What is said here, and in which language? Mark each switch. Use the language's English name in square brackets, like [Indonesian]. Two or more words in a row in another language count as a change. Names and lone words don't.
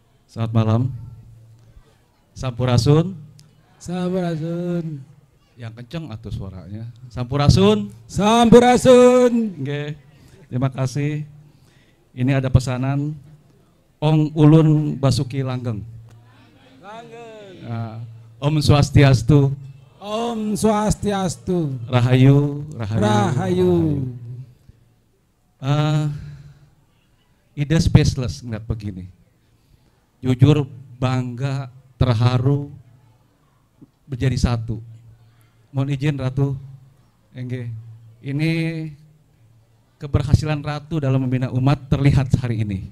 [Indonesian] Selamat malam. [Sundanese] Sampurasun. Sampurasun. [Indonesian] Yang kenceng atuh suaranya. [Sundanese] Sampurasun. Sampurasun. [Indonesian] Oke. Terima kasih. Ini ada pesanan Ong Ulun Basuki Langgeng. [Sanskrit] Nah, Om Swastiastu. Om Swastiastu. [Javanese] Rahayu, rahayu. Rahayu. [Indonesian] Ide speechless ngeliat begini. Jujur bangga, terharu, menjadi satu. Mohon izin Ratu, Engge. Ini keberhasilan Ratu dalam membina umat terlihat hari ini.